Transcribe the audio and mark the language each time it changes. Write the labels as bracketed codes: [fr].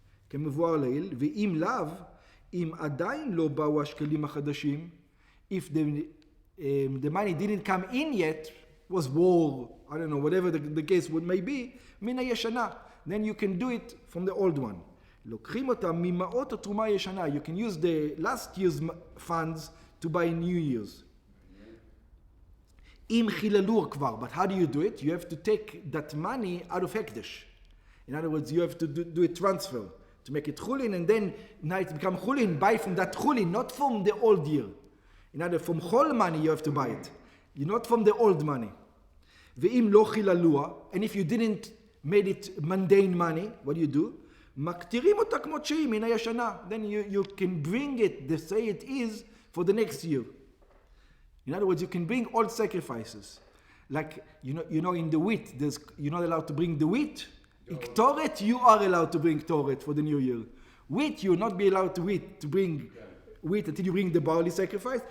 [he] כמבואר לעיל, ואם לאו, אם עדיין לא באו השקלים החדשים, [en] if the money didn't come in yet, was war, I don't know, whatever the case may be, [he] מן הישנה, [en] then you can do it from the old one. [he] לוקחים אותה ממעות התרומה הישנה. [en] You can use the last year's funds to buy New Year's. [he] אם חיללו כבר, [en] but how do you do it? You have to take that money out of Hekdesh. In other words, you have to do a transfer to make it chulin, and then now it become chulin, buy from that chulin, not from the old year. In other words, from whole money you have to buy it. You're not from the old money. [he] ואם לא חיללוה, [en] and if you didn't made it mundane money, what do? [he] מקטירים אותה כמות שהיא מן הישנה. [en] Then you can bring it, the say it is, for the next year. In other words, you can bring all sacrifices. Like, you know in the wheat, you're not allowed to bring the wheat. In Ktoret, you are allowed to bring Ktoret for the new year. Wheat, you will not be allowed to bring wheat until you bring the barley sacrifice.